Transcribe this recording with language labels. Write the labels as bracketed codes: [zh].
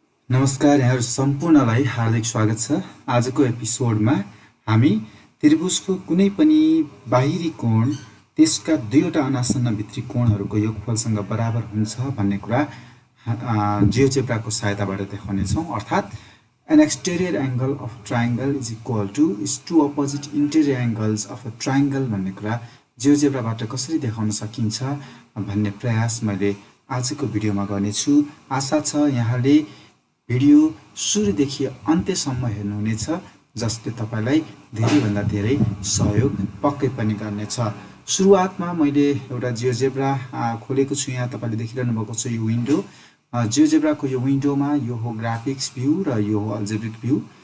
[ne] नमस्कार, यहाँहरु सम्पूर्णलाई हार्दिक स्वागत छ। आजको एपिसोडमा हामी त्रिभुजको कुनै पनि बाहिरी कोण त्यसका दुईवटा अनासन्न भित्री कोणहरूको योगफलसँग बराबर हुन्छ भन्ने कुरा जियोजेब्राको सहायताबाट देखाउने छौं। अर्थात् [en] an exterior angle of triangle is equal to two opposite interior angles of a triangle [ne] भन्ने कुरा जियोजेब्राबाट कसरी देखाउन सकिन्छ भन्ने प्रयास मैले आजको भिडियोमा गर्नेछु। आशा छ यहाँले भिडियो सुरुदेखि अन्त्यसम्म हेर्नुहुनेछ, जसले तपाईलाई धेरैभन्दा धेरै सहयोग पक्कै पनि गर्नेछ। सुरुवातमा मैले एउटा जियोजेब्रा खोलेको छु। यहाँ तपाईले देखिरहनु भएको छ यो विन्डो। जियोजेब्राको यो विन्डोमा यो हो ग्राफिक्स भ्यू र यो हो अल्जेब्रिक भ्यू।